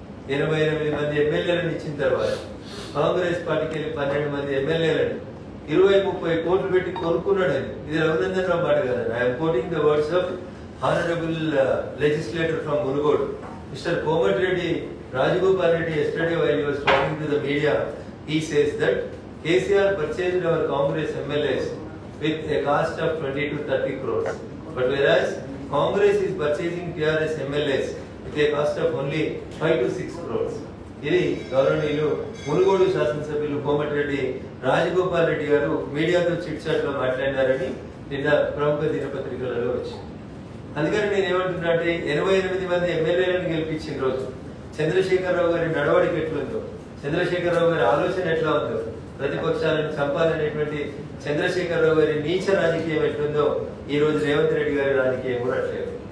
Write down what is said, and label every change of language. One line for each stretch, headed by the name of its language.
Telugu: 88 మంది ఎమ్మెల్యేలను ఇచ్చిన తర్వాత కాంగ్రెస్ పార్టీకి వెళ్ళి 12 మంది ఎమ్మెల్యేలను 20-30 కోట్లు పెట్టి కొనుక్కున్నాడని. ఇది రఘునందన్ రావు మాట కదా.
English: I'm quoting the words of honourable legislator from Munugode, Mr. Komatreddy Rajagopal Reddy. Yesterday while he was talking to the media, he says that KCR purchased our Congress MLAs with a cost of 20 to 30 crores. But whereas Congress is purchasing TRS MLAs with a cost of only 5 to 6 crores.
Telugu: ఇది గౌరవనీయులు మునుగోడు శాసనసభ్యులు కోమటిరెడ్డి రాజగోపాల్ రెడ్డి గారు మీడియాతో chit chat లో మాట్లాడినారని నిన్న ప్రముఖ దినపత్రికలలో వచ్చింది. అందుకని నేను ఏమంటున్నా అంటే 88 మంది ఎమ్మెల్యేలను గెలిపించిన రోజు చంద్రశేఖరరావు గారి నడవడిక ఎట్లుందో, చంద్రశేఖరరావు గారి ఆలోచన ఎట్లా ఉందో, ప్రతిపక్షాలను చంపాలనేటువంటి చంద్రశేఖరరావు గారి నీచ రాజకీయం ఎట్లుందో ఈ రోజు రేవంత్ రెడ్డి గారి రాజకీయం కూడా అట్లేదు.